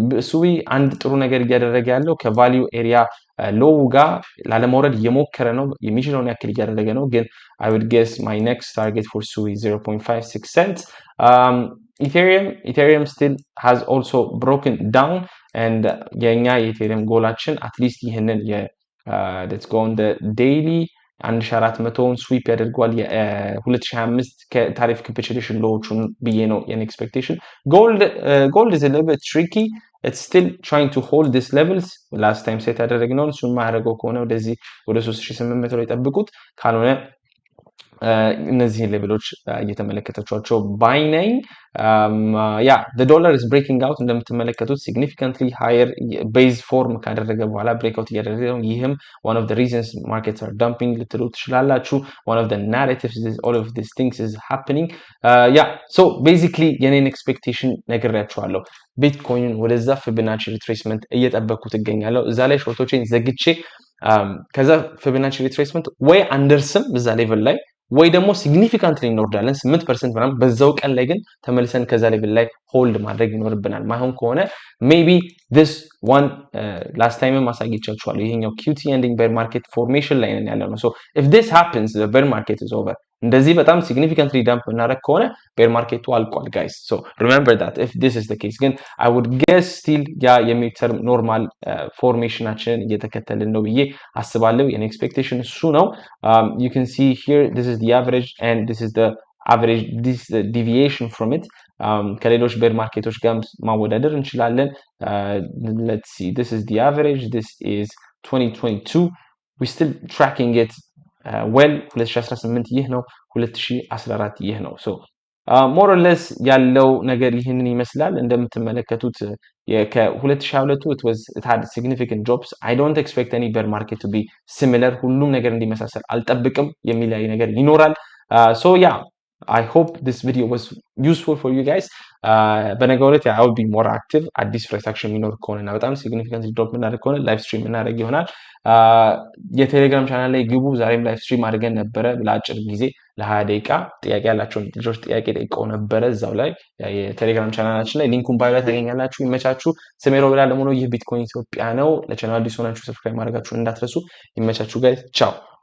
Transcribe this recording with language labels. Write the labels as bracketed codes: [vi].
[am] ሱዊ አንድ ጥሩ ነገር እያደረገ ያለው ከቫልዩ ኤሪያ ሎው ጋር ላለመውረድ እየሞከረ ነው። የሚችለውን ያክል እያደረገ ነው። ግን [en] I would guess my next target for SUI 0.56 cents. Ethereum still has also broken down and [am] የኛ የኢቴሪየም ጎላችን አትሊስት ይህንን [en] let's go on the daily [am] 1400ን ስዊፕ ያደርጓል። የ2025 ከታሪፍ ካፒቹሌሽን ሎዎቹን ብዬ ነው የኔ ኤክስፔክቴሽን። [en] gold is a little bit tricky. It's still trying to hold these levels. last time set [am] ያደረግነው እሱን ማያደርገው ከሆነ ወደዚህ ወደ 3800 ላይ ጠብቁት። ካልሆነ እነዚህን ሌቭሎች እየተመለከታችኋቸው ባይ ነኝ። ያ [en] the dollar is breaking out [am] እንደምትመለከቱት [en] significantly higher base form [am] ካደረገ በኋላ breakout እያደረገ ነው። ይህም [en] one of the reasons markets are dumping [am] ልትሉ ትችላላችሁ። [en] one of the narratives is all of these things is happening. [am] ያ [en] so basically [am] የኔን ኤክስፔክቴሽን ነግሬያችኋለሁ። ቢትኮይን ወደዛ ፊቦናቺ ሪትሬስመንት እየጠበኩት እገኛለሁ። እዛ ላይ ሾርቶቼን ዘግቼ ከዛ ፊቦናቺ ሪትሬስመንት ወይ አንደርስም እዛ ሌቭል ላይ ወይ ደግሞ ሲግኒፊካንትሊ እንወርዳለን 8% ምናምን በዛው ቀን ላይ ግን ተመልሰን ከዛ ሌቭል ላይ ሆልድ ማድረግ ይኖርብናል። ማይሆን ከሆነ ሜቢ [en] this one last time [am] ማሳየቻችኋለሁ። ይሄኛው QT ending bear market formation ላይ ነን ያለነው። [en] so if this happens the bear market is over. [am] እንደዚህ በጣም [en] significantly dump [am] እናደርግ ከሆነ bear market አልቋል guys. [en] so remember that if this is the case [am] ግን [en] I would guess still [am] ያ የሚተርም ኖርማል ፎርሜሽናችንን እየተከተልን ነው ብዬ አስባለሁ። የኔ ኤክስፔክቴሽን እሱ ነው። [en] you can see here this is the average and this is the average, this is the deviation from it. [am] ከሌሎች ቤር ማርኬቶች ጋር ማወዳደር እንችላለን። [en] let's see, this is the average, this is 2022, we still tracking it well. [am] 2018 ይህ ነው፣ 2014 ይህ ነው። [en] so more or less [am] ያለው ነገር ይህንን ይመስላል። እንደምትመለከቱት ከ2022 [en] it had significant drops. I don't expect any bear market to be similar. [am] ሁሉም ነገር እንዲመሳሰል አልጠብቅም። የሚለያይ ነገር ይኖራል። [en] so yeah, I hope this video was useful for you guys. [am] በነገው ዕለት [en] I will be more active. [am] አዲስ ፍሬስ አክሽን የሚኖር ከሆነና በጣም significant drop እናደርግ ከሆነ ላይቭ ስትሪም እናደርግ ይሆናል። የቴሌግራም ቻናል ላይ ግቡ። ዛሬም ላይቭ ስትሪም አድርገን ነበረ ለአጭር ጊዜ ለ20 ደቂቃ። ጥያቄ ያላችሁን ልጆች ጥያቄ ጠይቀው ነበረ እዛው ላይ የቴሌግራም ቻናላችን ላይ ሊንኩን ባዮ ላይ ታገኛላችሁ። ይመቻችሁ። ስሜ ሮቤል አለሙ ነው። ይህ ቢትኮይን ኢትዮጵያ ነው። ለቻናሉ አዲስ ሆናችሁ ሰብስክራይብ ማድረጋችሁን እንዳትረሱ። ይመቻችሁ ጋይስ። ቻው